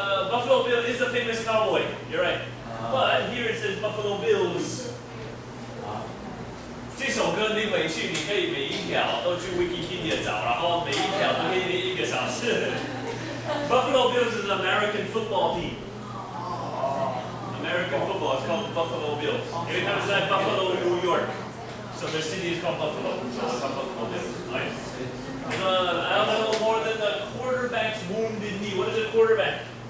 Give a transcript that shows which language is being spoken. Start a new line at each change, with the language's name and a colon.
English: Buffalo Bill is a famous cowboy. You're right. But here it says Buffalo Bills.
Chinese: 这首歌你回去，你可以每一条都去 Wikipedia 找，然后每一条都可以练1个小时。
English: Buffalo Bills is an American football team. American football is called the Buffalo Bills. Every time it's like Buffalo, New York. So their city is called Buffalo. So it's called Buffalo Bills. Right? I don't know more than the quarterback's wounded knee. What is a quarterback?